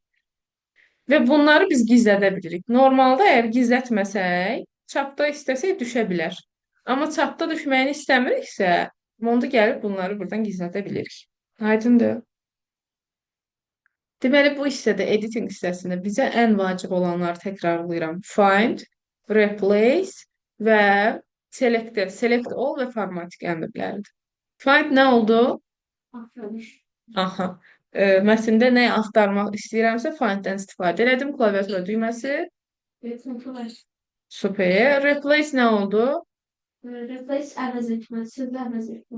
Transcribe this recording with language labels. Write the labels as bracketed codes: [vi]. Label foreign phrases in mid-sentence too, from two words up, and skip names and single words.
[az] Və bunları biz gizlədə bilirik. Normalda əgər gizlətməsək, çapda istəsək düşə bilər. Amma çapda düşməyini istəmiriksə, onda gəlib bunları buradan gizlədə bilirik. Aydındır. Deməli, bu hissədə, editing hissəsində bizə ən vacib olanları təkrarlayıram. [en] Find, replace [az] və [en] select all [az] və formatting əmrləridir. Find nə oldu? Aha. Mətndə nə axtarmaq istəyirəmsə, find-dən istifadə elədim. Klaviatura düyməsi. Super. Replace nə oldu? Replace əvəz etmə, sözü əvəz etmə.